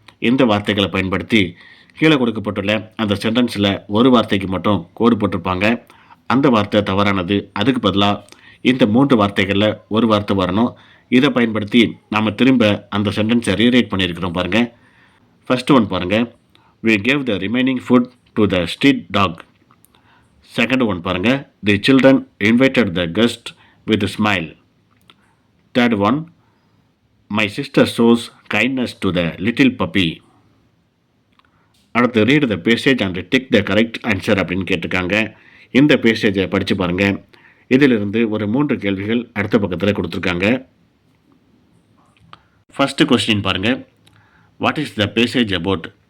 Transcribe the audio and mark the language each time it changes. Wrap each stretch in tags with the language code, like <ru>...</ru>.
<ta>இந்த வார்த்தைகளை பயன்படுத்தி கீழே கொடுக்கப்பட்டுள்ள அந்த சென்டென்ஸில் ஒரு வார்த்தைக்கு மட்டும் கோடு போட்டிருப்பாங்க. அந்த வார்த்தை தவறானது. அதுக்கு பதிலாக இந்த 3 வார்த்தைகளில் ஒரு வார்த்தை வரணும். இதை பயன்படுத்தி நாம் திரும்ப அந்த சென்டென்ஸை ரீரைட் பண்ணியிருக்கிறோம் பாருங்கள்.</ta> <en>First one பாருங்கள். we gave the remaining food to the street dog. Second one பாருங்கள். the children invited the guest with a smile. Third one, my sister shows kindness to the little puppy. அடுத்து read the passage and tick the correct answer</en> <ta>அப்படின்னு கேட்டிருக்காங்க. இந்த பேசேஜை படித்து பாருங்கள். இதிலிருந்து ஒரு 3 கேள்விகள் அடுத்த பக்கத்தில் கொடுத்துருக்காங்க.</ta> <en>First question பாருங்கள். What is the passage about?</en>